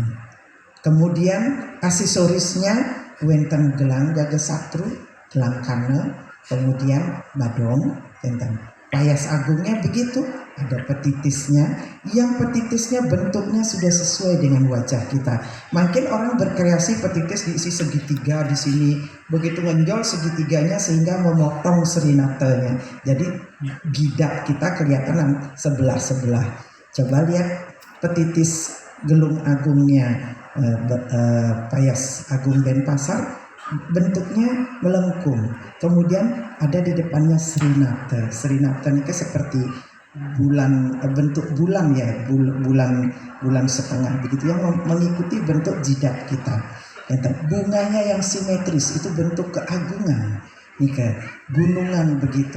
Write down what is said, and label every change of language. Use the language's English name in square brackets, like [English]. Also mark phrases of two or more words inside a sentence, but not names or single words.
[Indonesian] Kemudian aksesorisnya wenten gelang gagesatru, gelang kana, kemudian badong, tentang payas agungnya begitu, ada petitisnya, yang petitisnya bentuknya sudah sesuai dengan wajah kita. Makin orang berkreasi petitis diisi segitiga di sini, begitu menjol segitiganya sehingga memotong serinatenya. Jadi gidak kita kelihatan sebelah-sebelah. Coba lihat petitis gelung agungnya payas agung Denpasar, bentuknya melengkung, kemudian ada di depannya serinata. Serinata ini seperti bulan, bentuk bulan ya, bulan setengah begitu, yang mengikuti bentuk jidat kita. Bunganya yang simetris itu bentuk keagungan, nih gunungan begitu.